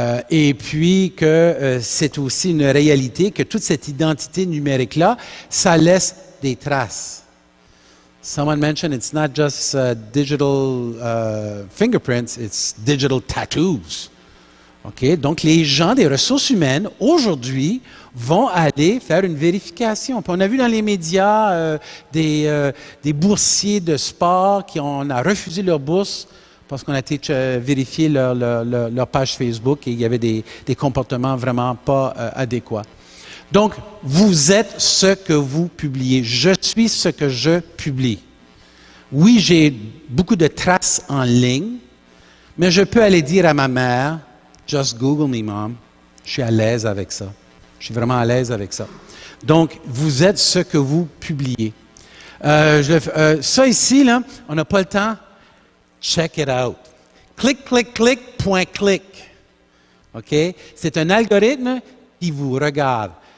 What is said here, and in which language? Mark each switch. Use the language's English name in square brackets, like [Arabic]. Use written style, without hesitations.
[French] Et puis que c'est aussi une réalité que toute cette identité numérique-là, ça laisse des traces. [English] Someone mentioned it's not just digital fingerprints, it's digital tattoos. [French] OK? Donc, les gens des ressources humaines, aujourd'hui, vont aller faire une vérification. Puis on a vu dans les médias des boursiers de sport on a refusé leur bourse parce qu'on a été vérifier leur page Facebook et il y avait des comportements vraiment pas adéquats. Donc, vous êtes ce que vous publiez. Je suis ce que je publie. Oui, j'ai beaucoup de traces en ligne, mais je peux aller dire à ma mère, « [English] Just Google me, Mom. [French] » Je suis à l'aise avec ça. Je suis vraiment à l'aise avec ça. Donc, vous êtes ce que vous publiez. Ça ici, là, on n'a pas le temps. [English] Check it out. [French] Clic, clic, clic, point, clic. OK? C'est un algorithme qui vous regarde.